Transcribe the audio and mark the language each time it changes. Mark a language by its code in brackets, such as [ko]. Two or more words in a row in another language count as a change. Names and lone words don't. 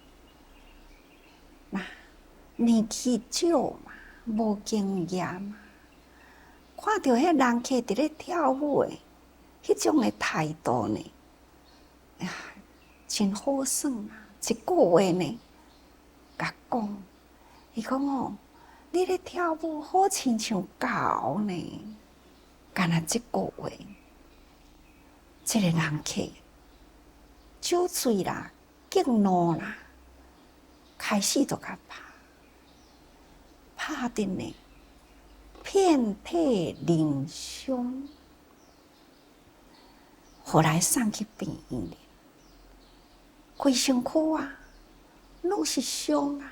[nan] 那年纪少嘛，无经验嘛，看到迄人客伫咧跳舞的迄种的态度呢，呀，真好耍啊！一句话呢，甲讲，伊讲哦。你咧跳舞好亲像狗呢，干那这句话，这个人客酒醉啦、激怒啦，开始就甲拍的呢，遍体鳞伤，后来送去病院里，规身躯啊，拢是伤啊。